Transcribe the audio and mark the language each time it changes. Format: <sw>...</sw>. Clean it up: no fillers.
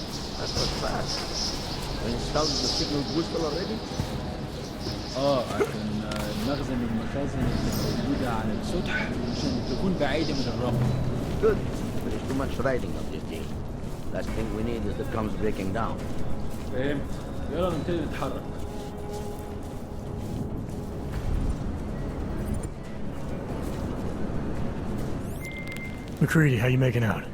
<en>Installed the signal booster already?</en> <ar>عشان المخزن والمخازن اللي موجودة على السطح عشان تكون بعيدة من الرمل.</ar> <en>Good. But there's too much riding on this thing. Last thing we need is the comms breaking down.</en> <ar>فهمت. يلا نبتدي نتحرك.</ar> <en>McCready, how you making out?</en>